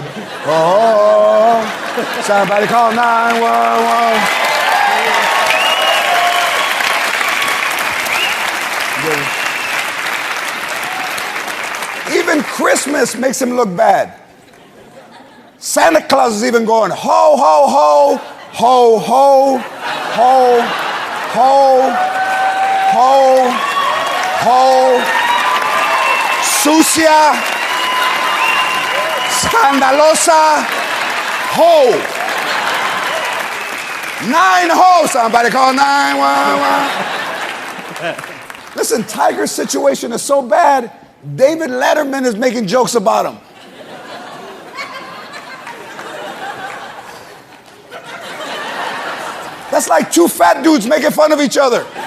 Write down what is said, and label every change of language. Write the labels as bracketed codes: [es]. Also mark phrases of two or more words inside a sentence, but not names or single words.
[en] Oh, somebody call 911. Even Christmas makes him look bad. Santa Claus is even going, ho, ho, ho, ho, ho, ho, ho, ho, ho, [es] sucia, scandalosa, [en] ho. Somebody call 911. Listen, Tiger's situation is so bad, David Letterman is making jokes about him. That's like two fat dudes making fun of each other.